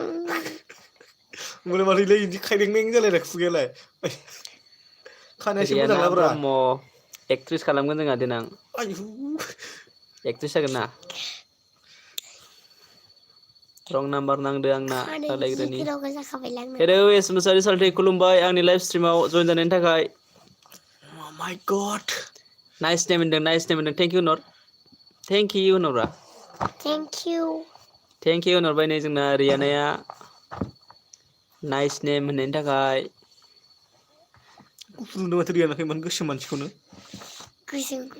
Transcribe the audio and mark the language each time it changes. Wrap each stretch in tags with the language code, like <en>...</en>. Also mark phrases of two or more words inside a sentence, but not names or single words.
<brx>होमबालाय माथो इदि खायलें जालायनाय खुगायालाय खानाया एसे मोजां रियाना लाब्रा ब्रह्म एक्ट्रेस खालामगोन जोंहा देनां आयु एक्ट्रेस जागोन ना रं नाम्बार नांदो आंना खानाय रायलायग्रानि गिदिराव जाखाबायलां आंना हेलौ एस मोसाहारि साल्थे खुलुमबाय आंनि लाइभ स्ट्रिमाव जइन जानायनि थाखाय</brx> <en>Oh my god nice name</en> <brx>होनदों</brx> <en>thank you</en> <brx>नर</brx> <en>thank you</en> <brx>होनहरब्रा</brx> <en>thank you thank you</en> <brx>होनहरबाय नै जोंना रियानाया</brx> <en>nice name</en> <brx>होननायनि थाखाय गुफुर नुदों माथो रियानाखौ इमान गोसोम मानसिखौनो गोसोमखौ</brx>